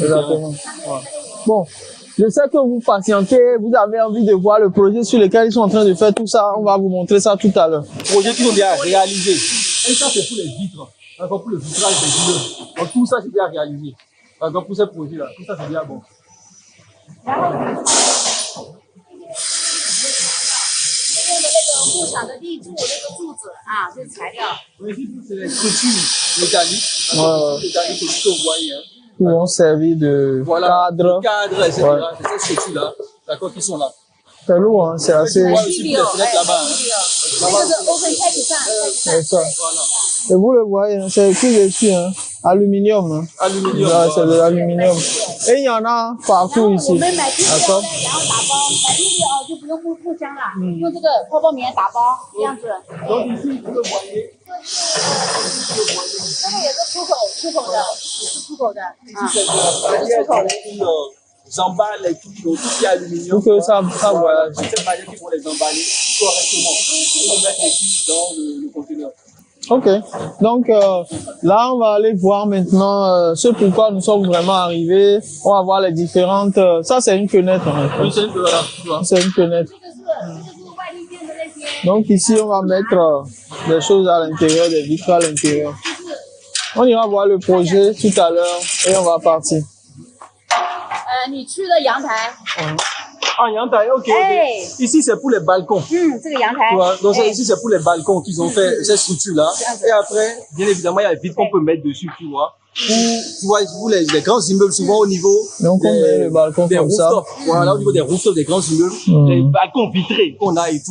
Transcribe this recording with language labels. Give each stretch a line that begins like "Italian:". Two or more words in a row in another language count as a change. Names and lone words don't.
French: Exactement. Ouais. Bon. Je sais que vous patientez, vous avez envie de voir le projet sur lequel ils sont en train de faire tout ça. On va vous montrer ça tout à l'heure. Projets qui sont déjà réalisés. Et ça, c'est pour les vitres. Encore pour le vitrage des immeubles. Donc tout ça, c'est déjà réalisé. Encore pour ces projets-là. Tout ça, c'est déjà bon.
Chinese: 木墙的立柱，那个柱子啊，这是材料。
French: C'est les structures métalliques. Métalliques aussi que vous voyez. Qui vont servir de cadre. Cadre, etc. Ouais. C'est ces structures-là, d'accord, qui sont là. C'est lourd, hein, c'est assez... C'est ça. Et vous le voyez, hein, c'est écrit dessus, hein, aluminium. Hein. Aluminium. Là, c'est de l'aluminium. Et il y en a partout ici. D'accord. Donc ici, vous le voyez.
Chinese: 这个也是出口的，是出口的啊，是出口的。
French: J'emballe les trucs, tout ce qui est aluminium. Pour que ça voyage. C'est cette manière qu'ils vont les emballer correctement. Pour mettre les trucs dans le conteneur. Ok, donc là on va aller voir maintenant ce pourquoi nous sommes vraiment arrivés. On va voir les différentes. Ça c'est une fenêtre. Oui, c'est une fenêtre. C'est une fenêtre. Donc ici on va mettre des choses à l'intérieur, des vitres à l'intérieur. On ira voir le projet tout à l'heure et on va partir.
Chinese: 你去的阳台。
French: Ah, Yantai, ok. Ici, c'est pour les balcons. Tu vois, donc ici, c'est pour les balcons qu'ils ont fait cette structure-là. Et après, bien évidemment, il y a les vitres qu'on peut mettre dessus, tu vois. Tu vois, pour les grands immeubles, souvent au niveau donc on met le balcon des comme ça. Voilà, au niveau des rooftops des grands immeubles, les balcons vitrés qu'on a et tout.